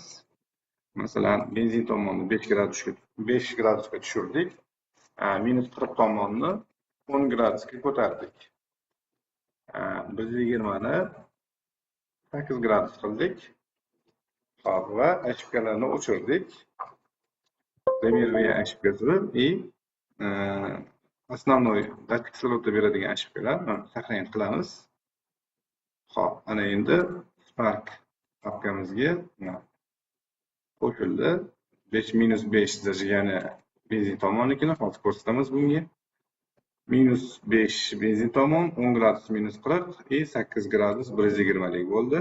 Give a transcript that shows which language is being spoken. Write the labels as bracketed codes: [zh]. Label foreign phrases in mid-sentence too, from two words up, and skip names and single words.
[uz] Masalan, benzin tomonini 5 gradusga tushirdik. -40 tomonni 10 gradusga ko'tardik. 120 ni 8 gradus qildik. Hop, va ошибкаlarni o'chirdik. [ru] Примерные ошибкасы и основной датчик кислорода beradigan ошибкаlarni сохранить qilamiz. [uz] Hop, ana endi Spark papkamizga qo'shildi. 5-5 zajigani benzin tomonnikini hozir ko'rsatamiz bunga. -5 benzin tomon, 10 gradus -40 и 8 gradus 120 lik bo'ldi.